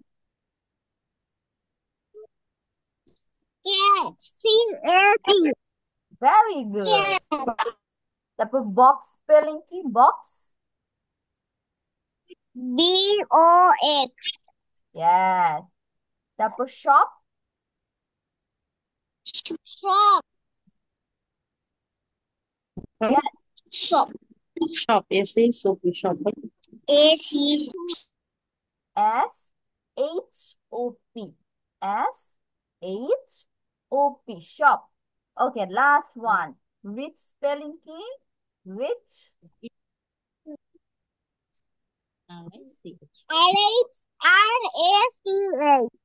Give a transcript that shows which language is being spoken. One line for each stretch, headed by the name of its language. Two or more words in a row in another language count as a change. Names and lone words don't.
English: cat C A T, very good.
Bangla: তারপর বক্স স্পেলিং কি? বক্স।
English: B O X, ইয়েস। তারপর শপ। শপ, Shop. Shop. Esse é isso, shop. A C, S H O P, S H O P, shop. okay, last one. Reach spelling কি? রিচ। R H, R A C H,